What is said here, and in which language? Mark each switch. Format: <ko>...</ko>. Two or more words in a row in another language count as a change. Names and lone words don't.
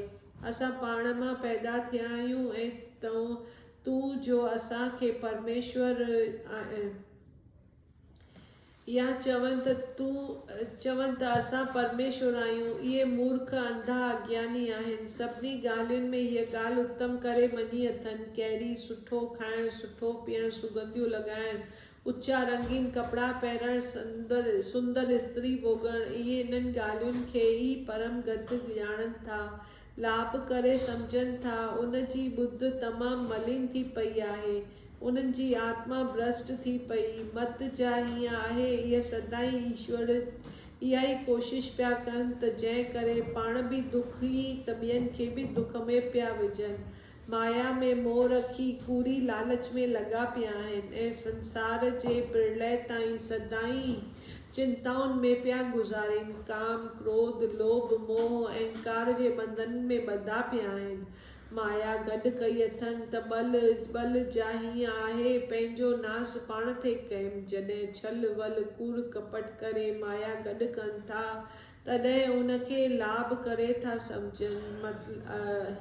<sd>असां पाण मां पैदा थिया आहियूं ऐं तूं जो असांखे परमेश्वर या चवनि त असां परमेश्वर आहियूं, इहे मूर्ख अंधा अज्ञानी आहिनि। सभिनी ॻाल्हियुनि में हीअ ॻाल्हि उत्तम करे मञी अथनि, कहिड़ी सुठो खाइणु, सुठो पीअणु, सुगंधियूं लॻाइणु, उचा रंगीन कपिड़ा पाइणु, सुंदर स्त्री भोगणु, इहे इन्हनि ॻाल्हियुनि खे ई परम गति ॼाणनि था, लाभ करे सम्झनि था। उन जी ॿुध तमामु मलिन थी पई आहे, उन्हनि जी आत्मा भ्रष्ट थी पई। मत जा हीअं आहे, इहे सदाईं ईश्वर इहा ई कोशिशि पिया कनि त जंहिं करे पाण बि दुखी त ॿियनि खे बि दुख में पिया विझनि। माया में मोह रखी कूड़ी लालच में लॻा पिया आहिनि ऐं संसार जे प्रलय ताईं सदाईं चिंताउनि में पिया गुज़ारीनि। काम, क्रोध, लोभ, मोह, अहंकार जे बंधन में ॿधा पिया आहिनि। माया गॾु कई अथनि त बल जाही आहे पंहिंजो नास पाण थे कयमि। जॾहिं छल वल कूड़ कपट करे माया गॾु कनि था तॾहिं उनखे लाभ करे था सम्झनि।</sd>